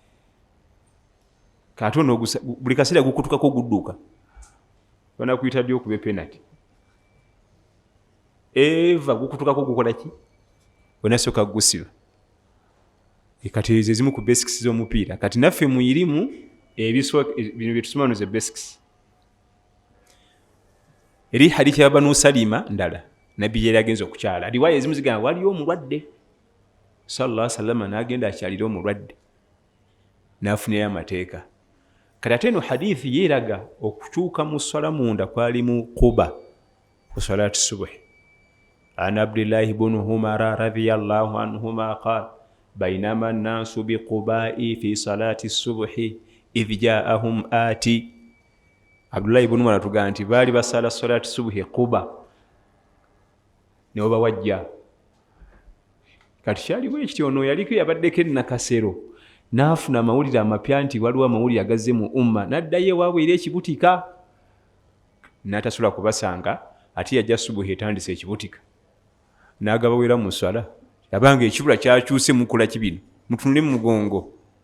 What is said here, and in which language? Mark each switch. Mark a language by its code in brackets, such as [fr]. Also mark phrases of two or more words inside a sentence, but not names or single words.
[lg] kati ono buli kaseera gukutukako gudduka banakuyita ddi okuba penalty eva gukutukako gukola ki onasooka gusiba kati ezo ezimu ku basics z'omupiira kati naffe muyirimu bino byetusoma no ze basics eri hadithi ya Banu Salima ndala nabbi yali agenza okukyala riwaya ezimu zigamba waliyo omulwadde sallallahu [ar] عليه وسلم [lg] n'agenda akyalira omulwadde n'afunirayo amateeka kati ate eno hadithi yeeraga okukyuka mu ssala munda kwali mu Quba ku [ar] صلاة الصبح عن عبد الله بن عمر رضي الله عنهما قال بينما الناس بقباء في صلاة الصبح إذ جاءهم آت [lg] Abdullahi ibn Umar atugamba nti baali basala [ar] صلاة الصبح [lg] Quba ne bawajja kati kyaliwo ekiti ono yaliko yabaddeko ennakasero n'afuna amawulire amapya nti waliwo amawulire agazze mu umma n'addayo ewaabwe eri ekibutika n'atasobola kubasanga ate yajja subuhi etandise ekibutika n'agabawera mu swala yabanga ekibula kyakyuse mukola kibino mutunule mu mugongo